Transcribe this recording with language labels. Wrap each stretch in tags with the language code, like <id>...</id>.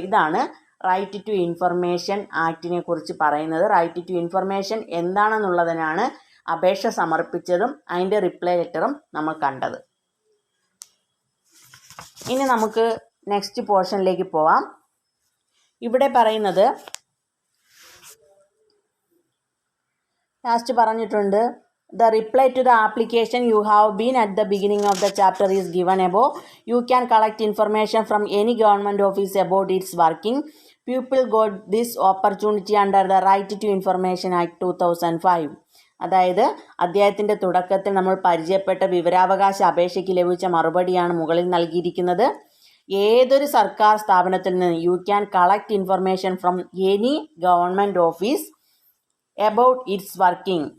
<ml>ഇതാണ് right to information ആക്ടിനെ കുറിച്ച് പറയുന്നത്. റൈറ്റ് ടു ഇൻഫർമേഷൻ എന്താണെന്നുള്ളതിനാണ് അപേക്ഷ സമർപ്പിച്ചതും അതിൻ്റെ റിപ്ലൈ ലെറ്ററും നമ്മൾ കണ്ടത്. ഇനി നമുക്ക് നെക്സ്റ്റ് പോർഷനിലേക്ക് പോവാം. ഇവിടെ പറയുന്നത് ലാസ്റ്റ് പറഞ്ഞിട്ടുണ്ട്,</ml> <en>the reply to the application you have been at the beginning of the chapter is given above. You can collect information from any government office about its working. People got this opportunity under the Right to Information Act 2005.</en> <ml>അതായത് അധ്യായത്തിൻ്റെ തുടക്കത്തിൽ നമ്മൾ പരിചയപ്പെട്ട വിവരാവകാശ അപേക്ഷയ്ക്ക് ലഭിച്ച മറുപടിയാണ് മുകളിൽ നൽകിയിരിക്കുന്നത്. ഏതൊരു സർക്കാർ സ്ഥാപനത്തിൽ നിന്ന്</ml> <en>You can collect information from any government office about its working.</en>